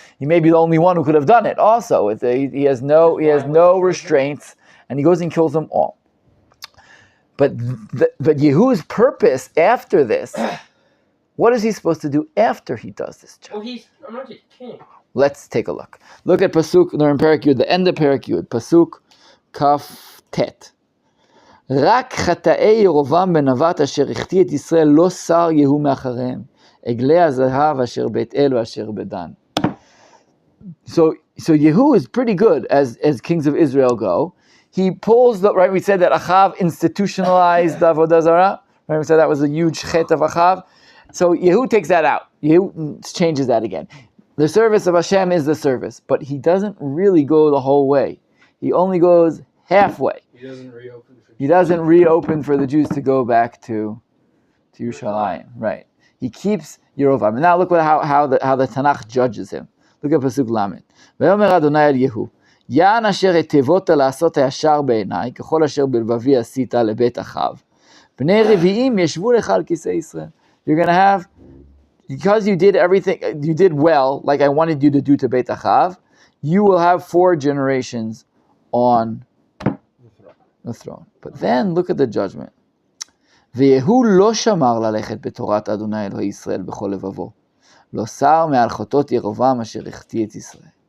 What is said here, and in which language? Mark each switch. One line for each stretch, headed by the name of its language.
English: He may be the only one who could have done it. Also, he has no restraints, and he goes and kills them all. But Yehu's purpose after this What is he supposed to do after he does this job? Well, he's anointed king. Let's take a look. Look at Pasuk, they're in Perek Yud, the end of Perek Yud, Pasuk Kaf Tet.
Hebrew: רק חטאי ירובעם בן נבט אשר החטיא את ישראל לא שר יהוא מאחריהם. עגלי הזהב אשר בית אל ואשר בדן.
English: So Yehu is pretty good as kings of Israel go. He pulls the, right, we said that Achav institutionalized the Avodah Zarah. Right, we said that was a huge chet of Achav. So Yehu takes that out. Yehu changes that again. The service of Hashem is the service, but he doesn't really go the whole way. He only goes halfway. He doesn't reopen for the Jews to go back to Yerushalayim. Right. He keeps Yerovam. And now look how the Tanakh judges him. Look at Pasuk Lamed.
Hebrew: ויאמר אדוני אל יהוא, יען אשר היטבת לעשות הישר בעיניי, ככל אשר בלבבי עשית לבית אחאב. בני רביעים ישבו לך על כיסא ישראל.
English: You're going to have, because you did everything, you did well, like I wanted you to do to Beit Achav, you will have 4 generations on the throne. But then look at the judgment.
Hebrew: ויהוא לא שמר ללכת בתורת אדוני אלוהי ישראל בכל לבבו. לא שר מעל חטאות ירבעם אשר החטיא את ישראל.